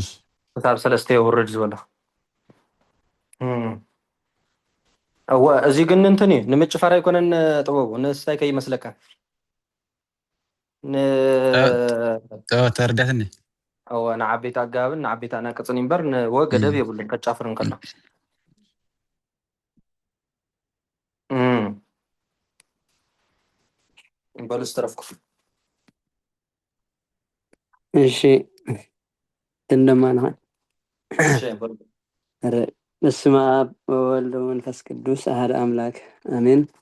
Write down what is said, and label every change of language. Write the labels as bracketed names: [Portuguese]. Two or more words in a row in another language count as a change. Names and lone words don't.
[Tigrinya] ክሳብ 3 የውርድ ዝበሎ እወ እዚ ግን እንትን እዩ ንምጭፋር ኣይኮነን ጥበቡ ንስታይ ከይመስለካ ተረዳትኒ እወ ንዓበይቲ ኣገባብን ንዓበይቲ ኣናቅፅን እምበር ንወ ገደብ የብሉን ከጫፍር እንከሎ በሉ ዝተረፍኩ [Geez] እሺ እንደማንሃ በስመ አብ ወወልድ ወመንፈስ ቅዱስ አሐደ አምላክ አሜን።